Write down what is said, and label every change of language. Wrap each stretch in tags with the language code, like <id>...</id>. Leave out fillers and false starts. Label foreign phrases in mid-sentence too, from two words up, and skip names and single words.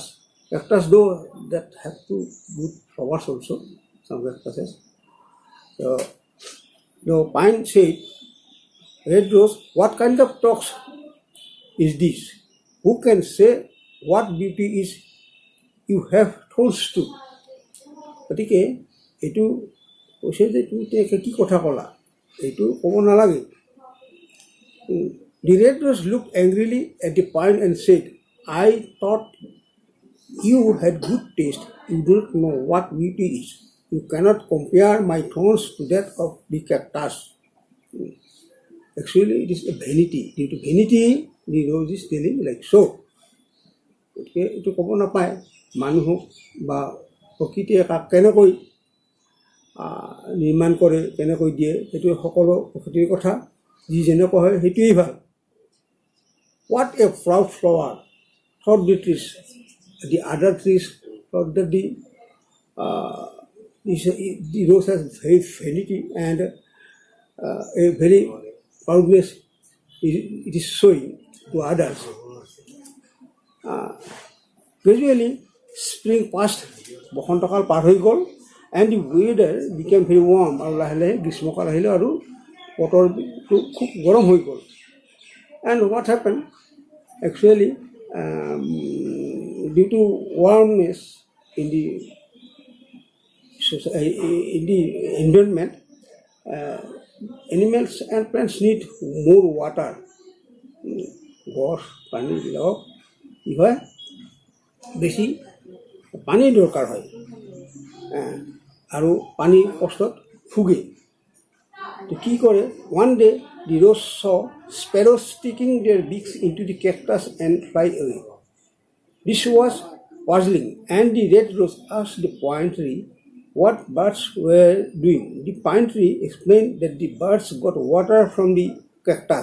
<en>Cactus though that have two good flowers also, some cactuses. So the pine said, "Red rose, what kind of talks is this? Who can say what beauty is you have thorns to?"</en> <as>গতিকে এইটো কৈছে যে তুমি কি কথা ক'লা, এইটো ক'ব নালাগে.</as> <en>The red rose looked angrily at the pine and said, "I thought you had good taste. You don't know what beauty is. You cannot compare my thorns to that of the cactus." Actually, it is a vanity. Due to vanity, the rose is telling like so.</en> <as>গতিকে এইটো ক'ব নাপায়. মানুহক বা প্ৰকৃতিয়ে কাক কেনেকৈ নিৰ্মাণ কৰে, কেনেকৈ দিয়ে, সেইটো সকলো প্ৰকৃতিৰ কথা. যি যেনেকুৱা হয় সেইটোৱেই ভাল.</as> <en>What a proud flower, thought the trees. The other trees thought that the rose has very vanity and a very proudness it is showing to others. Gradually, spring passed,</en> <as>বসন্তকাল পাৰ হৈ গ'ল,</as> <en>and the weather became very warm.</en> <as>আৰু লাহে লাহে গ্ৰীষ্মকাল আহিলে আৰু বতৰটো খুব গৰম হৈ গ'ল.</as> <en>And what happened? Actually, due to warmness in the environment, animals and plants need more water.</en> <as>গছ পানীবিলাকক কি হয়, বেছি পানীৰ দৰকাৰ হয়. আৰু পানীৰ কষ্টত ভোগে। তো কি কৰে,</as> <en>one day the rose saw sparrows sticking their beaks into the cactus and fly away. This was puzzling, and the red rose asked the pine tree what birds were doing. The pine tree explained that the birds got water from the cactus.</en>